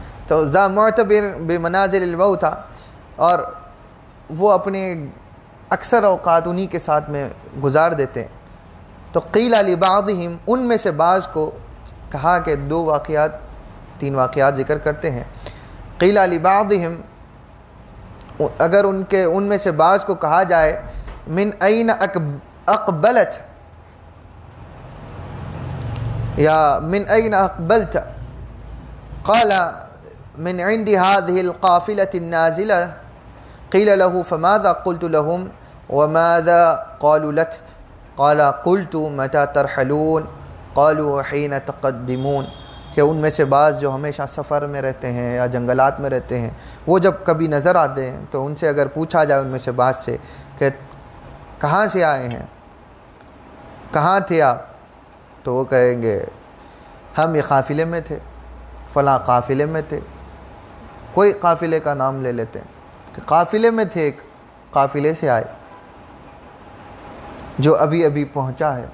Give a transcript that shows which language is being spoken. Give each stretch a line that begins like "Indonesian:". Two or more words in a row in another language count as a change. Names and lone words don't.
Urdu: تو
Arabic: ذا معتبر بمنازل الموت,
Urdu: اور وہ اپنے اکثر اوقات انہی کے ساتھ میں گزار دیتے ہیں. تو
Arabic: قیل لبعضہم,
Urdu: ان میں سے بعض کو کہا کہ 3 واقعات ذکر کرتے ہیں.
Arabic: قیل لبعضہم,
Urdu: اگر ان میں سے بعض کو کہا جائے
Arabic: من این اقبلت یا من این اقبلت, قال من عند هذه القافلة النازلة, قیل له فماذا قلت لهم وماذا قالوا لك قال قلت متى ترحلون قالوا حين تقدمون،
Urdu: کہ ان میں سے بعض جو ہمیشہ سفر میں رہتے ہیں یا جنگلات میں رہتے ہیں، وہ جب کبھی نظر آتے ہیں تو ان سے اگر پوچھا جائے ان میں سے بعض سے کہ کہاں سے آئے ہیں، کہاں تھے آپ، تو وہ کہیں گے ہم یہ قافلے میں تھے، فلاں قافلے میں تھے، کوئی قافلے کا نام لے لیتے ہیں کہ قافلے میں تھے، ایک قافلے سے آئے جو ابھی ابھی پہنچا ہے۔